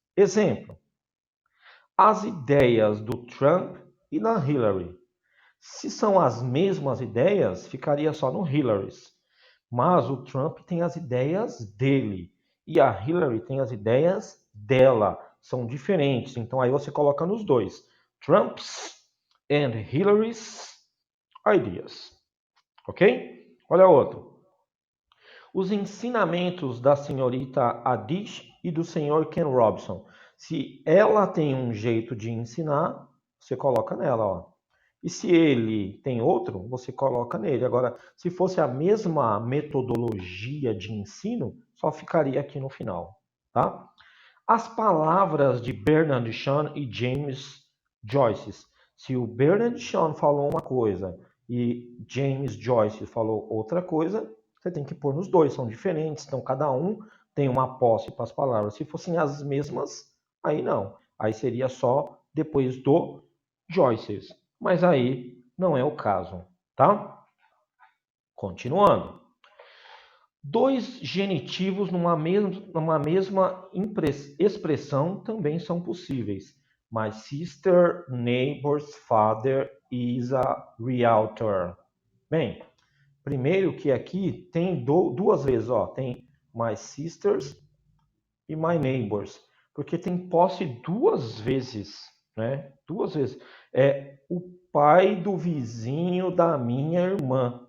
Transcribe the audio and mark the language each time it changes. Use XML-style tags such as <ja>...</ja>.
<pt>Exemplo: as ideias do Trump e da Hillary. Se são as mesmas ideias, ficaria só no Hillary's. Mas o Trump tem as ideias dele e a Hillary tem as ideias dela. São diferentes. Então aí você coloca nos dois.</pt> <en>Trump's and Hillary's ideas.</en> <pt>Ok? Olha outro. Os ensinamentos da senhorita Adish e do senhor Ken Robson. Se ela tem um jeito de ensinar, você coloca nela, ó. E se ele tem outro, você coloca nele. Agora, se fosse a mesma metodologia de ensino, só ficaria aqui no final, tá? As palavras de Bernard Shaw e James Joyce. Se o Bernard Shaw falou uma coisa e James Joyce falou outra coisa, você tem que pôr nos dois, são diferentes, então cada um tem uma posse para as palavras. Se fossem as mesmas, aí não. Aí seria só depois do Joyce's. Mas aí não é o caso, tá? Continuando. Dois genitivos numa mesma expressão também são possíveis.</pt> <en>My sister neighbor's father is a realtor.</en> <pt>Bem, primeiro que aqui tem duas vezes, ó, tem my sisters e my neighbors, porque tem posse duas vezes, né? Duas vezes. É o pai do vizinho da minha irmã.</pt>